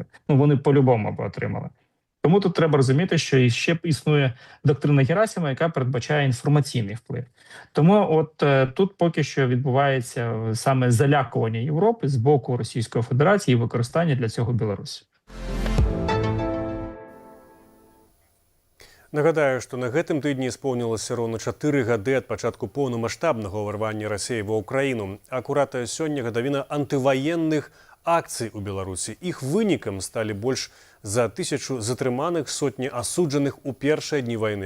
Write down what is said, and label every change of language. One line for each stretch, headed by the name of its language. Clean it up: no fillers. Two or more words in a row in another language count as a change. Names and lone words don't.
Ukrainian: Ну, вони по-любому би отримали. Тому тут треба розуміти, що ще існує доктрина Герасимова, яка передбачає інформаційний вплив. Тому от тут поки що відбувається саме залякування Європи з боку Російської Федерації і використання для цього Білорусі.
Belarusian: Нагадаю, што на гэтым тыдні исполнілася роўна 4 гады ад пачатку поўнамаштабнага ўварвання Расіі ва ўкраіну. Акурат сёння гадавіна антываенных акцый у Беларусі. Іх вынікам сталі больш за 1000 затрыманых, сотні асуджаных у першыя дні вайны.